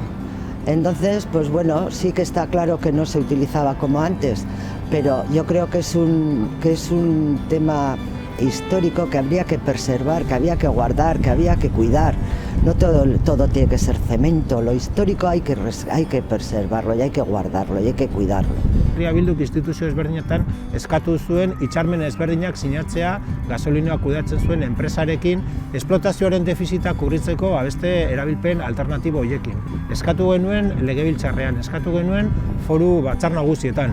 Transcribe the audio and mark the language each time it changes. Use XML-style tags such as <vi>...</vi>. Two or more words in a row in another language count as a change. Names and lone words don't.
<es>Entonces, pues bueno, sí que está claro que no se utilizaba como antes, pero yo creo que es un tema histórico que habría que preservar, que había que guardar, que había que cuidar. No todo tiene que ser cemento, lo histórico hay que preservarlo y hay que guardarlo y hay que cuidarlo.</es> <eu>Herria Bilduk instituzio ezberdinetan eskatu zuen hitzarmen ezberdinak sinatzea gasolinoa kudeatzen zuen enpresarekin esplotazioaren defizita kubritzeko beste erabilpen alternatibo horiekin. Eskatu genuen legebiltzarrean, eskatu genuen foru batzar nagusietan.</eu>